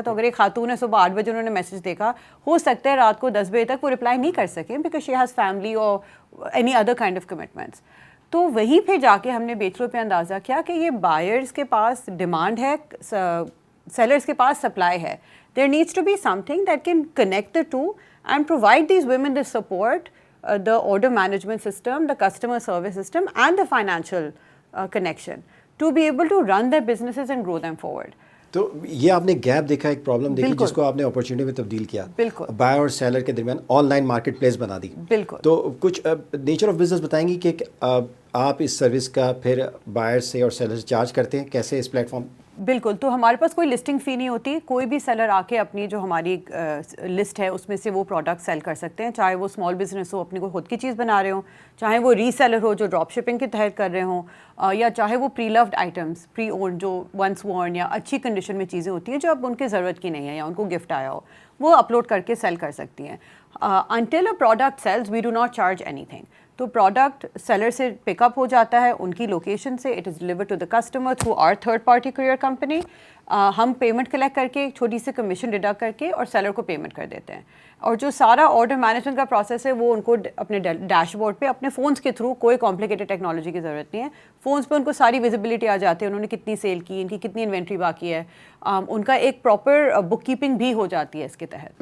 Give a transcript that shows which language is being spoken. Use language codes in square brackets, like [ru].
[ur] تو اگر ایک خاتون ہے، صبح 8 بجے انہوں نے میسج دیکھا، ہو سکتا ہے رات کو 10 بجے تک وہ رپلائی نہیں کر سکیں [en] Because she has family اور any other kind of commitments. [ur] تو وہیں پہ جا کے ہم نے بیچرو پہ اندازہ کیا کہ یہ بائرز کے پاس ڈیمانڈ ہے، سیلرز کے پاس سپلائی ہے. [en] There needs to be something that can connect the two and provide these women the support, the order management system, the customer service system, and the financial connection to be able to run their businesses and grow them forward. [ur] تو یہ آپ نے gap دیکھا، ایک problem دیکھی جس کو آپ نے اپرچونٹی میں تبدیل کیا، بالکل بائر اور سیلر کے درمیان آن لائن مارکیٹ پلیس بنا دی. بالکل. تو کچھ نیچر آف بزنس بتائیں گی کہ آپ اس سروس کا پھر بائر سے اور سیلر سے چارج کرتے ہیں، کیسے اس پلیٹ فارم بالکل. تو ہمارے پاس کوئی لسٹنگ فی نہیں ہوتی. کوئی بھی سیلر آ کے اپنی جو ہماری لسٹ ہے اس میں سے وہ پروڈکٹ سیل کر سکتے ہیں, چاہے وہ اسمال بزنس ہو, اپنی کوئی خود کی چیز بنا رہے ہوں, چاہے وہ ری سیلر ہو جو ڈراپ شپنگ کے تحت کر رہے ہوں, یا چاہے وہ پری لوڈ آئٹمس, پری اونڈ جو [en] once worn [ur] یا اچھی کنڈیشن میں چیزیں ہوتی ہیں جو اب ان کی ضرورت کی نہیں ہے یا ان کو گفٹ آیا ہو, وہ اپلوڈ کر کے سیل کر سکتی ہیں. [en] Until a product sells we do not charge anything. [ur] تو پروڈکٹ سیلر سے پک اپ ہو جاتا ہے ان کی لوکیشن سے, [en] It is delivered to the customer through our third party courier company. [ur] ہم پیمنٹ کلیکٹ کر کے چھوٹی سی کمیشن ڈیڈکٹ کر کے اور سیلر کو پیمنٹ کر دیتے ہیں. اور جو سارا آرڈر مینجمنٹ کا پروسیس ہے وہ ان کو اپنے ڈیش بورڈ پہ اپنے فونس کے تھرو, کوئی کمپلیکیٹڈ ٹیکنالوجی کی ضرورت نہیں ہے, فونس پہ ان کو ساری ویزیبلٹی آ جاتی ہے, انہوں نے کتنی سیل کی, ان کی کتنی انوینٹری باقی ہے, ان کا ایک پراپر بک کیپنگ بھی ہو جاتی ہے اس کے تحت.